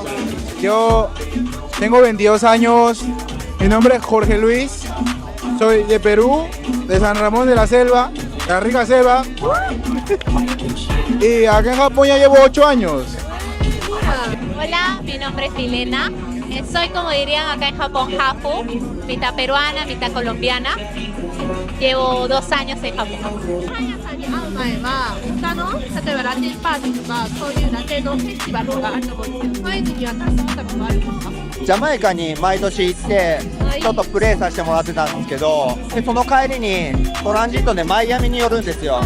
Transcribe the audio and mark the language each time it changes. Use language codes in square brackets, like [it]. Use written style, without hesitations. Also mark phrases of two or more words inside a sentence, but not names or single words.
[es] Yo tengo 22 años, mi nombre es Jorge Luis, soy de Perú, de San Ramón de la Selva, de la rica selva, y acá en Japón ya llevo 8 años. Hola, mi nombre es Milena, soy como dirían acá en Japón, Hafu, mitad peruana, mitad colombiana, llevo 2 años en Japón. [ja] 他の例えばラテンパーティーとかそういうラテンのフェスティバルがあると思うんですけど、そういうのには携わったことあるんですか？ジャマイカに毎年行ってちょっとプレーさせてもらってたんですけど、でその帰りにトランジットでマイアミに寄るんですよ。